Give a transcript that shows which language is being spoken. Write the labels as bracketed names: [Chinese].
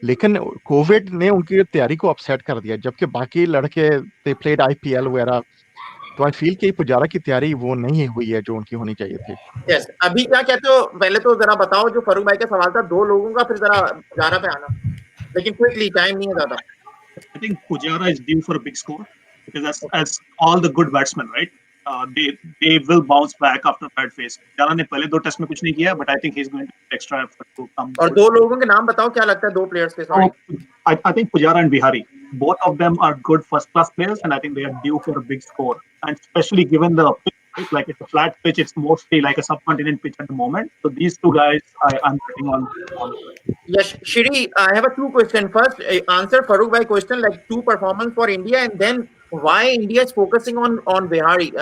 [Hindi] लेकिन कोविड ने उनकी तैयारी को अपसेट कर दिया, जबकि बाकी लड़के [English] they played [Hindi] IPL वगैरह। तो [English] I feel [Hindi] कि पुजारा की तैयारी वो नहीं हुई है जो उनकी होनी चाहिए थी। यस, अभी क्या कहते हो, पहले तो जरा बताओ जो फारूक भाई का सवाल था 2 लोगों का, फिर जरा पुजारा पे आना, लेकिन क्विकली, टाइम नहीं है ज्यादा। [English] I think Pujara is due for a big score because as all the good batsmen, right? They will bounce back after that phase. [Hindi] Pujara ने पहले 2 टेस्ट में कुछ नहीं किया, [English] but I think he's going to put extra effort to come. [Hindi] और 2 लोगों के नाम बताओ, क्या लगता है 2 प्लेयर्स के? Sorry, [English] I think Pujara and Bihari, both of them are good first class players, and I think they are due for a big score. And especially given the pitch, like it's a flat pitch, it's mostly like a subcontinent pitch at the moment. So these 2 guys, I'm betting on. yes, Shri, I have a 2 question. First, answer Farooq bhai question, like 2 performance for India, and then why India is focusing on Bihari.